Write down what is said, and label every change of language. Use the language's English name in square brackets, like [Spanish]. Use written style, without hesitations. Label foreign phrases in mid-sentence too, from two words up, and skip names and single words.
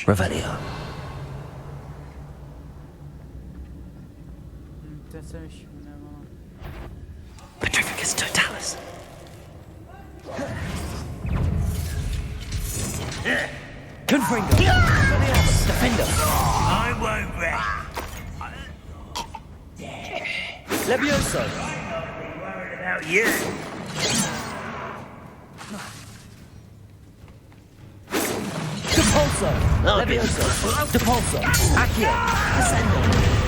[English] Revelio. [Czech] Teď se mi šumne, vole. [English] Petrificus totalis. Confringo. Expelliarmus. Defendo. I won't rest. Levioso. Worried about you. Depulso. Levioso. Depulso. Accio. Descendo.